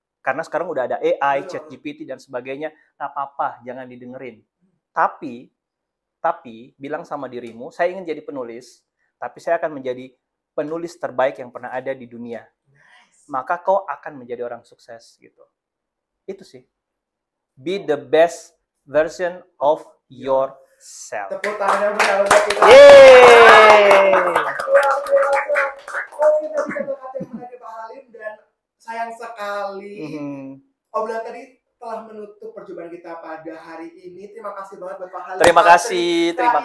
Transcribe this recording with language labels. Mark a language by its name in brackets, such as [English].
[Indonesian] Karena sekarang udah ada AI, ChatGPT dan sebagainya, nggak apa-apa, jangan didengerin. Tapi bilang sama dirimu, saya ingin jadi penulis, tapi saya akan menjadi penulis terbaik yang pernah ada di dunia. Maka kau akan menjadi orang sukses gitu. Itu sih. [English] Be the best version of yourself. [Indonesian] Tepuk tangannya benar buat kita. Yeay. Oke, tadi kata-kata yang menarik Pak Halim, dan sayang sekali obrolan tadi telah menutup perjumpaan kita pada hari ini. Terima kasih banget buat Pak Halim. Terima kasih.